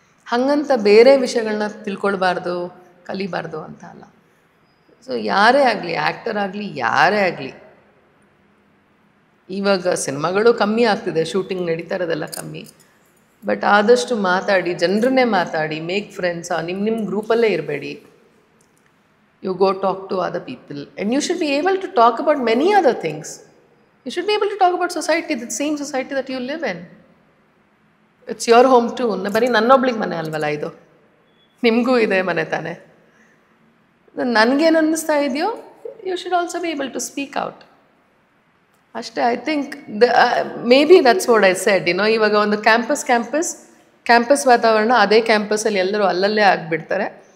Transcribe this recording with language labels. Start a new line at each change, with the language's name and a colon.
Kannada: ಹಾಗಂತ ಬೇರೆ ವಿಷಯಗಳನ್ನ ತಿಳ್ಕೊಳ್ಬಾರ್ದು, ಕಲಿಬಾರ್ದು ಅಂತ ಅಲ್ಲ. ಸೊ ಯಾರೇ ಆಗಲಿ, ಆ್ಯಕ್ಟರ್ ಆಗಲಿ ಯಾರೇ ಆಗಲಿ, ಇವಾಗ ಸಿನಿಮಾಗಳು ಕಮ್ಮಿ ಆಗ್ತಿದೆ, ಶೂಟಿಂಗ್ ನಡೀತಾ ಇರೋದೆಲ್ಲ ಕಮ್ಮಿ. ಬಟ್ ಆದಷ್ಟು ಮಾತಾಡಿ, ಜನರನ್ನೇ ಮಾತಾಡಿ,
English: Make friends.
Kannada: ನಿಮ್ಮ ಗ್ರೂಪಲ್ಲೇ ಇರಬೇಡಿ.
English: You go talk to other people, and you should be able to talk about many other things. You should be able to talk about society, the same society that you live in. It's your home too.
Kannada: ಬರೀ ನನ್ನೊಬ್ಳಿಗೆ ಮನೆ ಅಲ್ವಲ್ಲ ಇದು, ನಿಮಗೂ ಇದೆ ಮನೆ ತಾನೆ. ನನಗೇನು ಅನ್ನಿಸ್ತಾ ಇದೆಯೋ,
English: You should also be able to speak out ಅಷ್ಟೇ. I think maybe that's what I said.
Kannada: ಇವಾಗ ಒಂದು ಕ್ಯಾಂಪಸ್ ವಾತಾವರಣ, ಅದೇ ಕ್ಯಾಂಪಸ್ಸಲ್ಲಿ ಎಲ್ಲರೂ ಅಲ್ಲಲ್ಲೇ ಆಗಿಬಿಡ್ತಾರೆ.